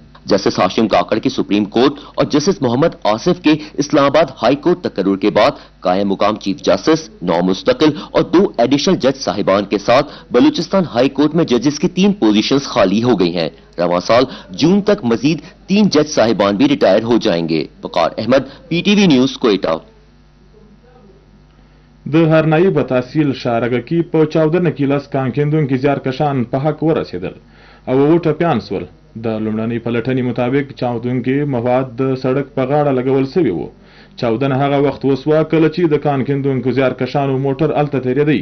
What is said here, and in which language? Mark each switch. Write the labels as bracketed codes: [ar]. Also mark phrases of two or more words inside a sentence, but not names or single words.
[ur] جسٹس ہاشم کاکڑ کی سپریم کورٹ اور جسٹس محمد آصف کے اسلام آباد ہائی کورٹ تقرر کے بعد قائم مقام چیف جسٹس، 9 مستقل اور 2 ایڈیشنل جج صاحبان کے ساتھ بلوچستان ہائی کورٹ میں ججز کی 3 پوزیشنز خالی ہو گئی ہیں. رواں سال جون تک مزید 3 جج صاحبان بھی ریٹائر ہو جائیں گے. وقار احمد، PTV نیوز، کوئٹہ. [ps] د هرنایي بتاسیل شارګکی په 14 کې لاس کانکندونکو زیارکشان په حق ورسېدل او وټه پیان سول. د لومړنۍ پلټنې مطابق چاودونکي مواد د سړک په غاړه لګول شوي وو. چاودنه هغه وخت وسوه کله چې د کانکندونکو زیارکشانو موټر الته تېرېدی.